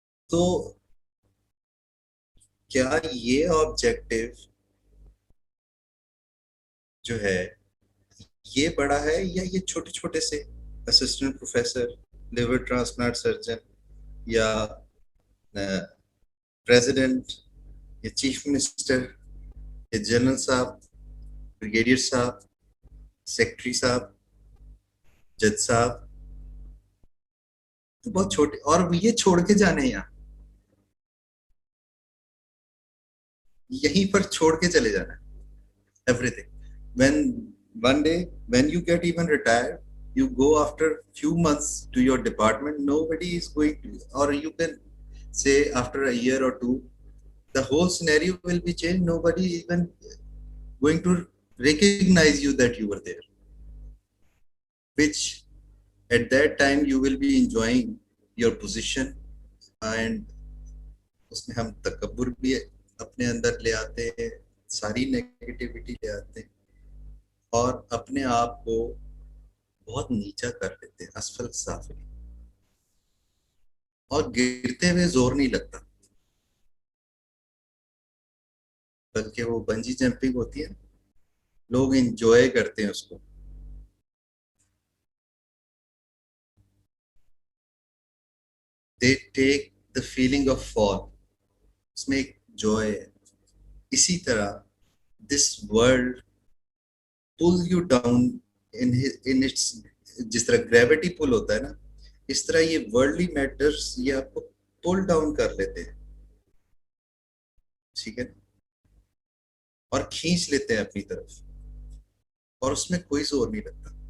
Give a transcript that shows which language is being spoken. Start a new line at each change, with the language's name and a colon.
Urdu: تو کیا یہ آبجیکٹیو جو ہے یہ بڑا ہے یا یہ چھوٹے چھوٹے سے assistant professor, liver transplant surgeon, یا پریزیڈنٹ، یا چیف منسٹر، یا جنرل صاحب، بریگیڈیئر صاحب، سیکرٹری صاحب، جج صاحب، تو بہت چھوٹے، اور یہ چھوڑ کے جانے یہاں یہیں پر چھوڑ کے چلے جانا every thing.
English: when one day when you get even retired, you go after few months to your department, nobody is going to, or you can say after a year or two the whole scenario will be changed, nobody even going to recognize you that you were there. which at that time you will be enjoying your position, and
Urdu: اس میں ہم تکبر بھی اپنے اندر لے آتے ہیں, ساری negativity لے آتے ہیں, اور اپنے آپ کو بہت نیچا کر لیتے ہیں, اسفل سافلی, اور گرتے ہوئے زور نہیں لگتا, بلکہ وہ بنجی جمپنگ ہوتی ہے, لوگ انجوائے کرتے ہیں اس کو.
English: They take the feeling of fall,
Urdu: اس میں ایک joy ہے. اسی طرح
English: this world pull you down in its,
Urdu: جس طرح gravity pull ہوتا ہے نا, اس طرح یہ worldly matters یہ آپ کو pull down کر لیتے ہیں, ٹھیک ہے, اور کھینچ لیتے ہیں اپنی طرف, اور اس میں کوئی زور نہیں لگتا.